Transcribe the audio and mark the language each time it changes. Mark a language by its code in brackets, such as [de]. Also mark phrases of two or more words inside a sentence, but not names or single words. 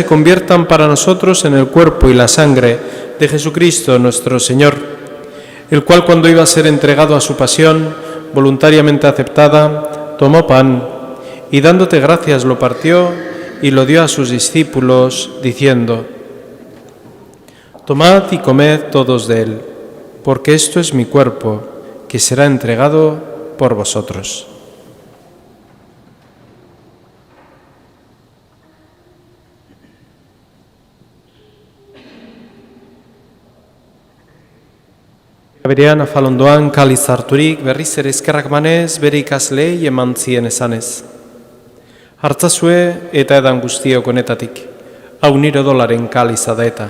[es] conviertan para nosotros en el cuerpo y la sangre de Jesucristo nuestro Señor, el cual, cuando iba a ser entregado a su pasión, voluntariamente aceptada, tomó pan y, dándote gracias, lo partió y lo dio a sus discípulos, diciendo: Tomad y comed todos de él, porque esto es mi cuerpo, que será entregado por vosotros. [eu] Berean afalondoan kaliz harturik, berriz ere eskerrak manez, bere ikasleei eman zien esanez: Hartzazue eta edan guztiok honetatik, hau nire odolaren kaliza da eta.